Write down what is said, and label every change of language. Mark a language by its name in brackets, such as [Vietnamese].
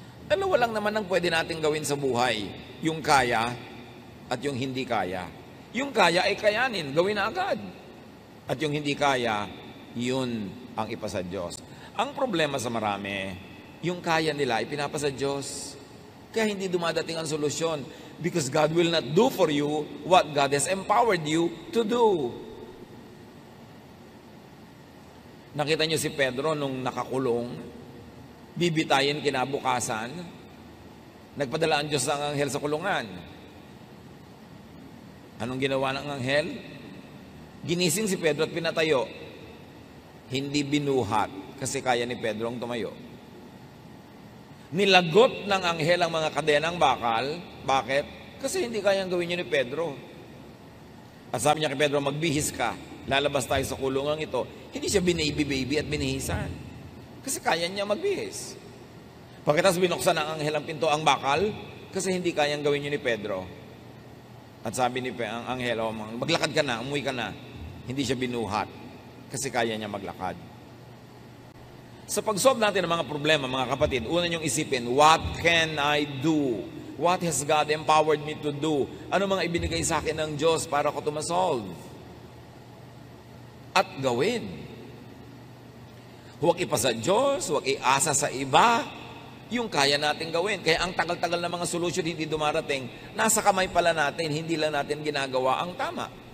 [Filipino] Dalawa lang naman ang pwede natin gawin sa buhay. Yung kaya at yung hindi kaya. Yung kaya ay kayanin, gawin na agad. At yung hindi kaya, yun ang ipasa Diyos. Ang problema sa marami, yung kaya nila ipinapasa Diyos. Kaya hindi dumadating ang solusyon. [English] Because God will not do for you what God has empowered you to do. [Filipino] Nakita niyo si Pedro nung nakakulong, bibitayin kinabukasan, nagpadala ang Diyos ng anghel sa kulungan. Anong ginawa ng anghel? Ginising si Pedro at pinatayo. Hindi binuhat kasi kaya ni Pedro ang tumayo. Nilagot ng anghel ang mga kadenang bakal. Bakit? Kasi hindi kayang gawin yun ni Pedro. At sabi niya kay Pedro, magbihis ka. Lalabas tayo sa kulungang ito. Hindi siya binaby-baby at binihisan. Kasi kaya niya magbihis. Pagkatapos binuksan ng anghel ang pinto ang bakal, kasi hindi kayang gawin yun ni Pedro. At sabi ni ang anghel, maglakad ka na, umuwi ka na. Hindi siya binuhat. Kasi kaya niya maglakad. Sa pag-solve natin ng mga problema, mga kapatid, una niyong isipin, [English] what can I do? What has God empowered me to do? [Filipino] Ano mga ibinigay sa akin ng Diyos para ko ito ma-solve? At gawin. Huwag ipasa Diyos, huwag iasa sa iba, yung kaya natin gawin. Kaya ang tagal-tagal na mga solusyon hindi dumarating, nasa kamay pala natin, hindi lang natin ginagawa ang tama.